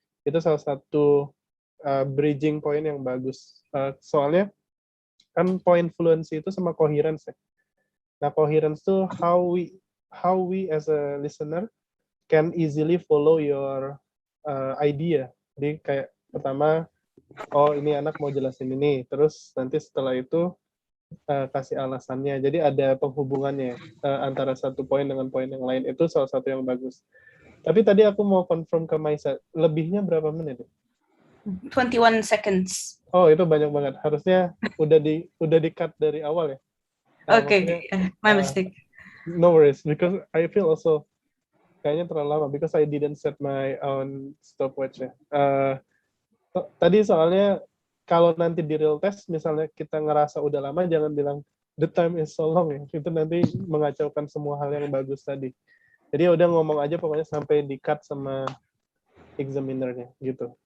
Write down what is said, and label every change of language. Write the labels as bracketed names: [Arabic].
[Indonesian] Itu salah satu bridging point yang bagus. Soalnya kan point fluency itu sama coherence ya. [English] Nah, coherence tuh how we as a listener can easily follow your idea. [Indonesian] Jadi kayak pertama, oh ini anak mau jelasin ini, terus nanti setelah itu kasih alasannya. Jadi ada penghubungannya antara satu poin dengan poin yang lain. Itu salah satu yang bagus. Tapi tadi aku mau confirm ke Maisa, lebihnya berapa menit? [English] 21 seconds. [Indonesian] Oh, itu banyak banget. Harusnya udah di cut dari awal ya. [English] Okay, my mistake. No worries, because I feel also [Indonesian] kayaknya terlalu lama [English] because I didn't set my own stopwatch ya. [Indonesian] Tadi soalnya kalau nanti di real test misalnya kita ngerasa udah lama, jangan bilang [English] the time is so long [Indonesian] ya. Itu nanti mengacaukan semua hal yang bagus tadi. Jadi udah ngomong aja pokoknya sampai di cut sama examinernya gitu.